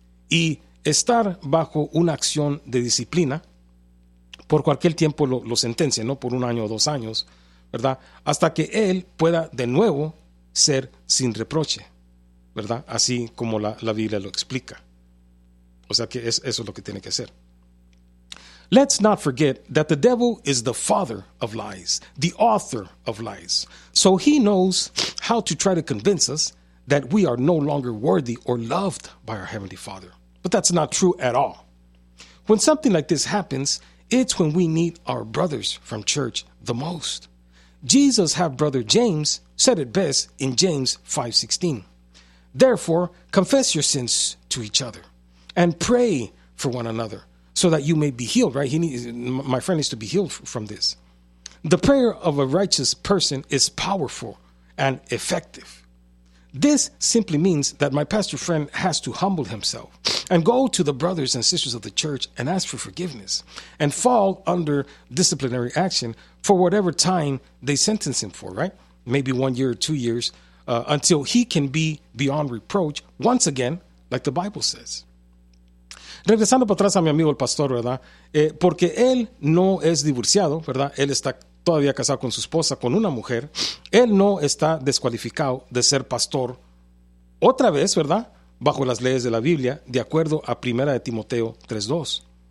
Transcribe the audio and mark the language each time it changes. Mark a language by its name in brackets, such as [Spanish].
[Spanish] Y estar bajo una acción de disciplina, por cualquier tiempo lo sentencia, ¿no? Por un año o dos años, ¿verdad? Hasta que él pueda de nuevo ser sin reproche, ¿verdad? Así como la Biblia lo explica. O sea que eso es lo que tiene que hacer. [English] Let's not forget that the devil is the father of lies, the author of lies. So he knows how to try to convince us that we are no longer worthy or loved by our Heavenly Father. But that's not true at all. When something like this happens, it's when we need our brothers from church the most. Jesus' half-brother James said it best in James 5:16. Therefore, confess your sins to each other and pray for one another so that you may be healed, right? My friend needs to be healed from this. The prayer of a righteous person is powerful and effective. This simply means that my pastor friend has to humble himself and go to the brothers and sisters of the church and ask for forgiveness and fall under disciplinary action for whatever time they sentence him for, right? Maybe 1 year or 2 years, until he can be beyond reproach once again, like the Bible says. [Spanish] Regresando para atrás a mi amigo el pastor, ¿verdad? Porque él no es divorciado, ¿verdad? Él está todavía casado con su esposa, con una mujer, él no está descualificado de ser pastor otra vez, ¿verdad? Bajo las leyes de la Biblia, de acuerdo a 1 de Timoteo 3:2.